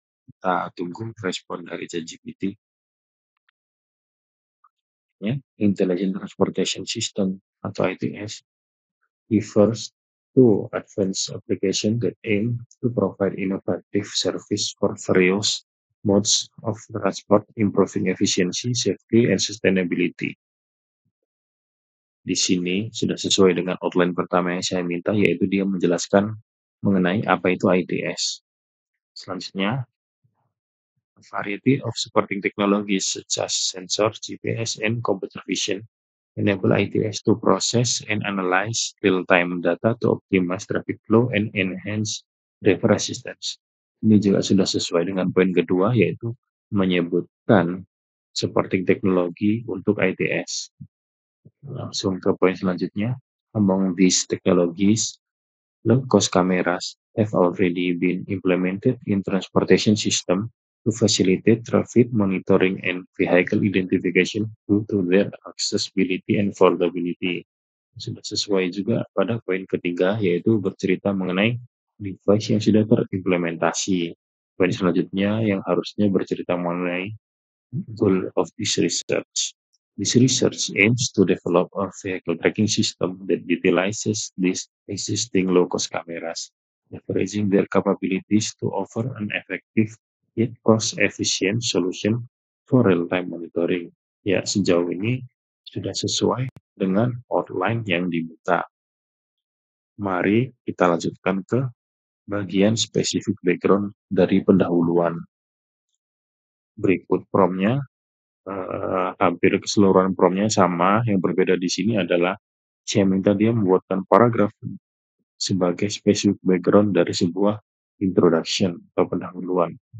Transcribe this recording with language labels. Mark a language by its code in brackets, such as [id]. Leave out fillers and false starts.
[id] Kita tunggu respon dari ChatGPT. [en] Ya, Intelligent Transportation System atau ITS refers to advanced application that aim to provide innovative service for various modes of transport, improving efficiency, safety, and sustainability. [id] Di sini sudah sesuai dengan outline pertama yang saya minta, yaitu dia menjelaskan mengenai apa itu ITS. [en] Selanjutnya, a variety of supporting technologies such as sensor, GPS, and computer vision enable ITS to process and analyze real-time data to optimize traffic flow and enhance driver assistance. [id] Ini juga sudah sesuai dengan poin kedua, yaitu menyebutkan supporting teknologi untuk ITS. Langsung ke poin selanjutnya. [en] Among these technologies, low-cost cameras have already been implemented in transportation system to facilitate traffic monitoring and vehicle identification due to their accessibility and affordability. [id] Sudah sesuai juga pada poin ketiga, yaitu bercerita mengenai device yang sudah terimplementasi. Poin selanjutnya yang harusnya bercerita mengenai [en] goal of this research. This research aims to develop a vehicle tracking system that utilizes these existing low-cost cameras, leveraging their capabilities to offer an effective yet cost-efficient solution for real-time monitoring. [id] Ya, sejauh ini sudah sesuai dengan outline yang diminta. Mari kita lanjutkan ke bagian spesifik background dari pendahuluan. Berikut prompt-nya. Hampir keseluruhan prompt-nya sama, yang berbeda di sini adalah saya minta dia membuatkan paragraf sebagai specific background dari sebuah introduction atau pendahuluan.